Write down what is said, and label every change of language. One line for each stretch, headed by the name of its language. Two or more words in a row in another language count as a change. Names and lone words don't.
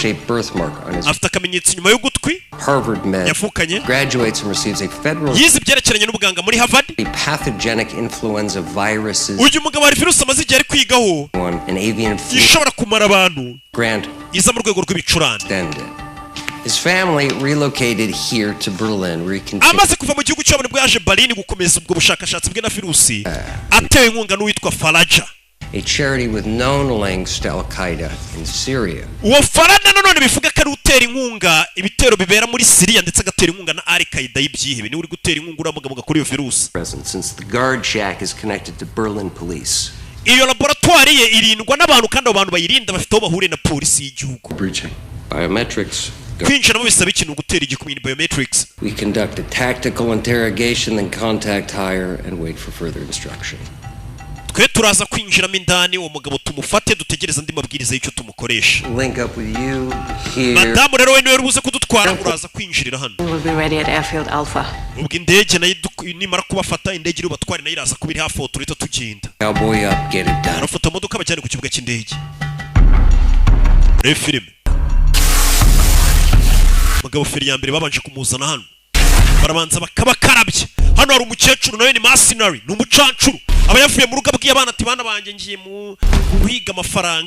Kinyarwanda: Afite akamenyetso nyuma y'ugutwi. Yafukanye. Yize ibyerekeranye n'ubuganga muri Harvard. Uyu mugabo ari virusi amaze igihe ari kwigaho ishobora kumara abantu iza mu rwego rw'ibicurane.
English: His family relocated here to Berlin where he continued.
Kinyarwanda: Amaze kuva mu gihugu cyabo nibwo yaje Berlin gukomeza ubwo bushakashatsi bwe na virusi. Atewe inkunga n'uwitwa Faraja,
English: a charity with known links to Al-Qaeda in Syria.
Kinyarwanda: Uwo Faraja none bivuga ko ari utera inkunga ibitero bibera muri Syria ndetse agatera inkunga na Al-Qaeda y'ibyihebe. Ni uri gutera inkunga uramugamuga kuri iyo virusi.
English: Since the guard shack is connected to Berlin police.
Kinyarwanda: Iyo laboratoire ye irindwa n'abantu kandi abo bantu bayirinda bafite aho bahuriye na polisi y'igihugu. Biometrics. Kwinjira mu bisaba ikintu gutera igikumira biometrics.
English: We conduct a tactical interrogation, then contact higher and wait for further instruction.
Kinyarwanda: Twe turaza kwinjiramo indani uwo mugabo tumufate dutegereza andi mabwiriza y'icyo tumukoresha.
English: Link up with you here.
Kinyarwanda: Madamu rero we niwe rubuze kudutwara uraza kwinjirira hano.
English: We'll be ready at Airfield Alpha.
Kinyarwanda: Ubwo indege nayo nimara kubafata indege iri batware nayo iraza kubiri hafi aho turita tugenda.
English: Cowboy up, get it done.
Kinyarwanda: Arafata imodoka bajyane ku kibuga cy'indege. Filime mugabo feri ya mbere babanje kumuzana hano barabanza bakabakarabye. Hano hari umukecuru nawe ni mercenary ni umucancuru aba yavuye mu rugo abwiye abana ati bana banjye ngiye mu guhiga amafaranga.